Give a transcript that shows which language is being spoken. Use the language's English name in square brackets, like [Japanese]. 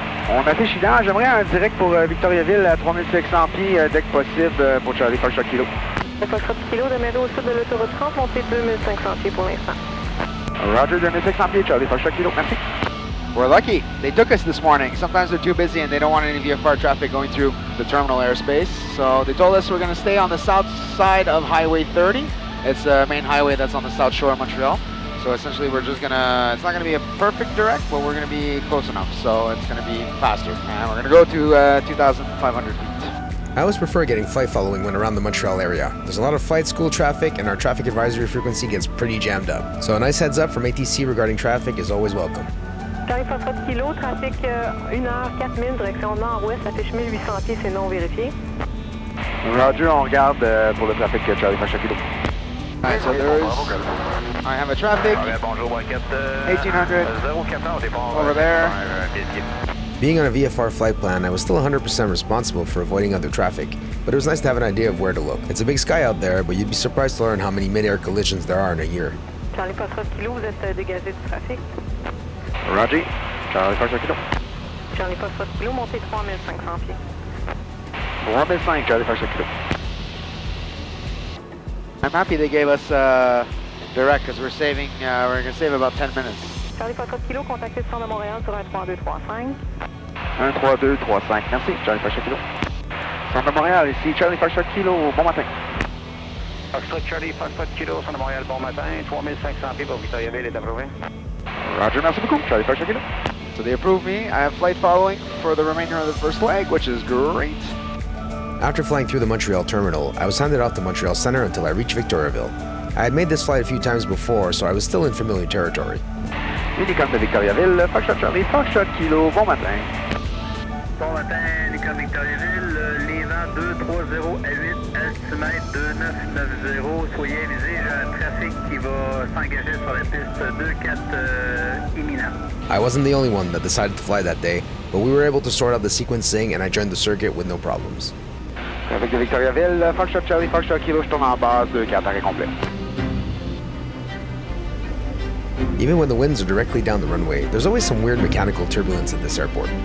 [French] On affiche dans, j'aimerais un direct pour Victoriaville à 3500 pieds dès que possible pour Charlie Foxtrot Kilo. Foxtrot Kilo, demeurez au sud de l'autoroute 30, montez 2500 pieds pour l'instant. Roger, 2600 pieds, Charlie Foxtrot Kilo, merci. [English] We're lucky. They took us this morning. Sometimes they're too busy and they don't want any VFR traffic going through the terminal airspace. So they told us we're going to stay on the south side of Highway 30. It's the main highway that's on the south shore of Montreal. So essentially we're just going to, it's not going to be a perfect direct, but we're going to be close enough. So it's going to be faster. And we're going to go to 2,500 feet. I always prefer getting flight following when around the Montreal area. There's a lot of flight school traffic and our traffic advisory frequency gets pretty jammed up. So a nice heads up from ATC regarding traffic is always welcome. [French] Charlie Foxtrot Kilo, trafic 1h04 min, direction nord-ouest, affiche 1800 pieds, c'est non vérifié. Roger, on regarde pour le trafic Charlie Foxtrot Kilo. [English] Alright, so there is, I have a traffic, 1800, over there. Being on a VFR flight plan, I was still 100% responsible for avoiding other traffic, but it was nice to have an idea of where to look. It's a big sky out there, but you'd be surprised to learn how many mid-air collisions there are in a year. [French] Charlie Foxtrot Kilo, vous êtes dégagé du trafic. Roger, Charlie Foxtrot Kilo. Charlie Foxtrot Kilo, montez 3500 pieds. 3005, Charlie Foxtrot Kilo. [English] I'm happy they gave us direct because we're saving, we're going to save about 10 minutes. [French] Charlie Foxtrot Kilo, contactez le centre de Montréal sur 13235. 13235, merci, Charlie Foxtrot Kilo. Centre de Montréal, ici Charlie Foxtrot Kilo, bon matin. Foxtrot Charlie Foxtrot Kilo, centre de Montréal, bon matin. 3500 pieds pour Victoriaville est approuvé. Roger, merci beaucoup, Charlie Foxtrot Kilo. [English] So they approved me. I have flight following for the remainder of the first leg, which is great. After flying through the Montreal terminal, I was handed off to Montreal Centre until I reached Victoriaville. I had made this flight a few times before, so I was still in familiar territory. [French] Unicom de Victoriaville, Foxtrot Charlie, Foxtrot Kilo, bon matin. Bon matin, Unicom Victoriaville, les vents 230 à 8, altimètre 2990, soyez avisés, j'ai un trafic qui va s'engager sur la piste 24 imminent. [English] I wasn't the only one that decided to fly that day, but we were able to sort out the sequencing and I joined the circuit with no problems. [French] Trafic de Victoriaville, Foxtrot Charlie, Foxtrot Kilo, je tourne en base, 24 arrêt complet. [English] Even when the winds are directly down the runway, there's always some weird mechanical turbulence at this airport.